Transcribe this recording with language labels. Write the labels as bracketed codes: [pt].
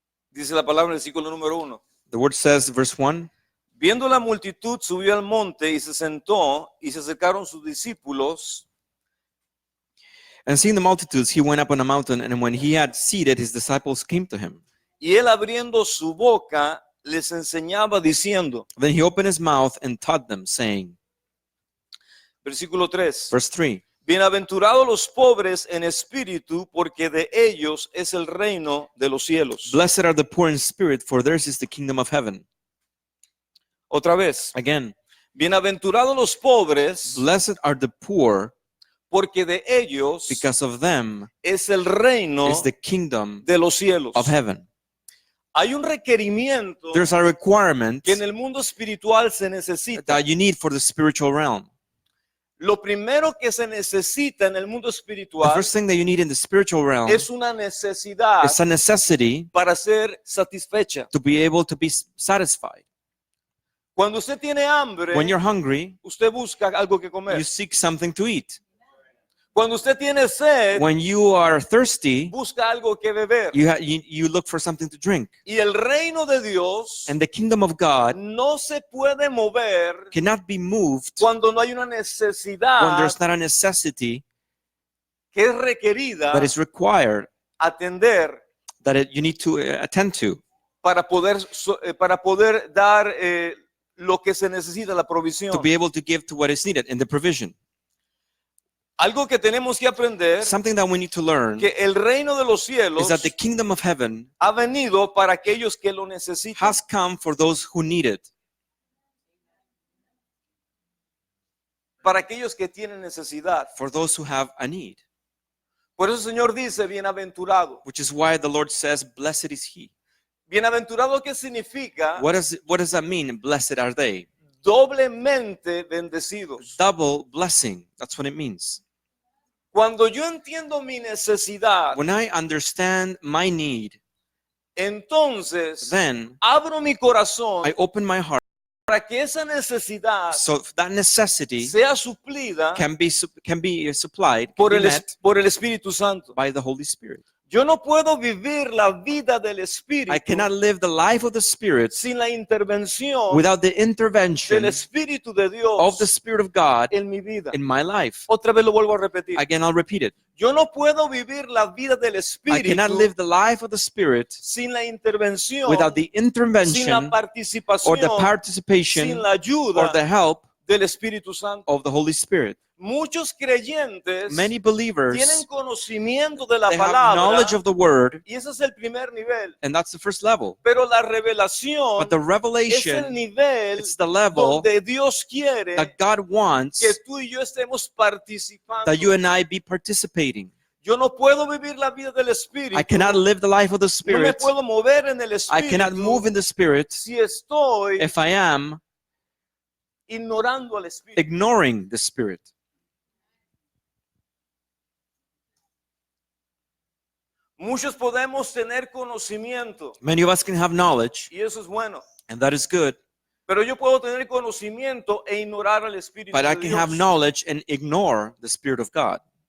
[es] Dice la palabra en el versículo número 1. [en] The word says, verse 1, [es] Viendo la multitud, subió al monte y se sentó, y se acercaron sus discípulos. [en] and seeing the multitudes, he went up on a mountain, and when he had seated, his disciples came to him. [es] Y él abriendo su boca les enseñaba diciendo, [en] Then he opened his mouth and taught them, saying, [es] versículo 3, [en] verse 3, [es] bienaventurados los pobres en espíritu, porque de ellos es el reino de los cielos. [en] Blessed are the poor in spirit, for theirs is the kingdom of heaven. [es] Otra vez, [en] Again, [es] bienaventurados los pobres, [en] blessed are the poor, [es] porque de ellos [en] because of them [es] es el reino [en] is the kingdom [es] de los cielos. [en] of heaven. [es] Hay un requerimiento [en] There's a requirement [es] que en el mundo espiritual se necesita. [en] that you need for the spiritual realm. [es] Lo primero que se necesita en el mundo [en] The [es] espiritual [en] first thing that you need in the spiritual realm [es] es una necesidad [en] is a necessity [es] para ser satisfecha. [en] to be able to be satisfied. [es] Cuando usted tiene hambre, [en] When you're hungry, [es] usted busca algo que comer. [en] you seek something to eat. [es] Cuando usted tiene sed, [en] When you are thirsty, [es] busca algo que beber. [en] you look for something to drink. [es] Y el reino de Dios [en] And the kingdom of God [es] no se puede mover [en] cannot be moved [es] cuando no hay una [en] when [es] necesidad [en] there's not a necessity [es] que es requerida [en] that is required [es] atender [en] that you need to attend to [es] para poder dar lo que se necesita, la provisión. [en] to be able to give to what is needed in the provision. [es] Algo que tenemos que aprender, [en] Something that we need to learn [es] que el reino de los [en] is [es] cielos [en] that the kingdom of heaven [es] ha venido para aquellos que lo necesitan. [en] has come for those who need it. [es] para aquellos que tienen necesidad. [en] for those who have a need. [es] Por eso el Señor dice, bienaventurado. [en] Which is why the Lord says, blessed is he. [es] Bienaventurado, ¿qué significa? [en] What does that mean? Blessed are they. [es] Doblemente bendecidos. [en] Double blessing. That's what it means. [es] Cuando yo entiendo mi necesidad, [en] When I understand my need, [es] entonces [en] then [es] abro mi corazón [en] I open my heart [es] para que esa necesidad [en] so that necessity [es] sea suplida [en] can be supplied, [es] por [en] can be [es] el, [en] met [es] por el Espíritu Santo. [en] by the Holy Spirit. [es] Yo no puedo vivir la vida del Espíritu [en] I cannot live the life of the Spirit [es] sin la intervención [en] without the [es] del [en] intervention [es] Espíritu de [en] of the [es] Dios [en] Spirit of God [es] en mi vida. [en] in my life. [es] Otra vez lo vuelvo a repetir. [en] Again, I'll repeat it. [es] Yo no puedo vivir la vida del [en] I cannot live [es] Espíritu [en] the life of the Spirit [es] sin la intervención, [en] without the [es] sin la [en] intervention or the [es] participación, [en] participation [es] sin la [en] or [es] ayuda [en] the help [es] del Espíritu Santo. [en] of the Holy Spirit. [es] Muchos creyentes [en] Many [es] tienen [en] believers, [es] conocimiento de la [en] they have [es] palabra [en] knowledge of the Word, [es] y ese es el primer nivel. [en] and that's the first level. [es] Pero la revelación [en] But the [es] es el [en] revelation, [es] nivel [en] it's the level [es] donde Dios quiere [en] that God [es] que [en] wants [es] tú y yo estemos participando. [en] that you and I be participating. [es] Yo no puedo vivir la vida del Espíritu. [en] I cannot live the life of the [es] No me [en] Spirit. [es] puedo mover en el [en] I cannot move [es] Espíritu [en] in the Spirit [es] si estoy [en] if I am [es] ignorando al Espíritu. [en] ignoring the Spirit. [es] Muchos podemos tener conocimiento [en] Many of us can have knowledge, [es] y eso es bueno. [en] and that is good, [es] Pero yo puedo tener conocimiento e ignorar al Espíritu [en] but I [es] de [en] can [es] Dios. [en] have knowledge and ignore the Spirit of God.